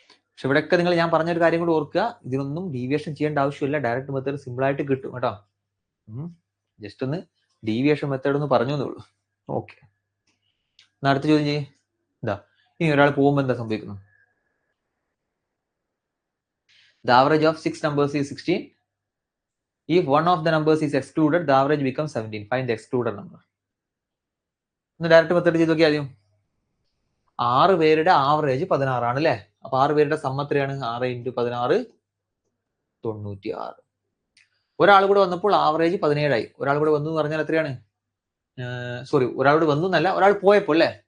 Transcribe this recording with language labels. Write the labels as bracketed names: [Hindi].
[Malayalam] പക്ഷെ ഇവിടെയൊക്കെ നിങ്ങൾ ഞാൻ പറഞ്ഞൊരു കാര്യം കൂടി ഓർക്കുക. ഇതിനൊന്നും ഡീവിയേഷൻ ചെയ്യേണ്ട ആവശ്യമില്ല. ഡയറക്റ്റ് മെത്തേഡ് സിമ്പിൾ ആയിട്ട് കിട്ടും കേട്ടോ. ജസ്റ്റ് ഒന്ന് ഡീവിയേഷൻ മെത്തേഡ് ഒന്ന് പറഞ്ഞു എന്നുള്ളൂ. ഓക്കെ, അടുത്ത ചോദ്യം ചെയ്യേ. ഇനി ഒരാൾ പോകുമ്പോൾ എന്താ സംഭവിക്കുന്നത്? [English] The average of 6 numbers is 16. If one of the numbers is excluded, the average becomes 17. Find the excluded number. [Malayalam] ഒന്ന് ഡയറക്റ്റ് മെത്തേഡ് ചെയ്ത് നോക്കിയാൽ 6 പേരുടെ ആവറേജ് 16 ആണ് അല്ലേ? അപ്പൊ 6 പേരുടെ സം എത്രയാണ്? 6 into 16 96. ഒരാൾ കൂടെ വന്നപ്പോൾ ആവറേജ് 17 ആയി. ഒരാൾ കൂടെ വന്നു എന്ന് പറഞ്ഞാൽ എത്രയാണ്? സോറി, ഒരാളോട് വന്നു എന്നല്ല, ഒരാൾ പോയപ്പോൾ അല്ലേ?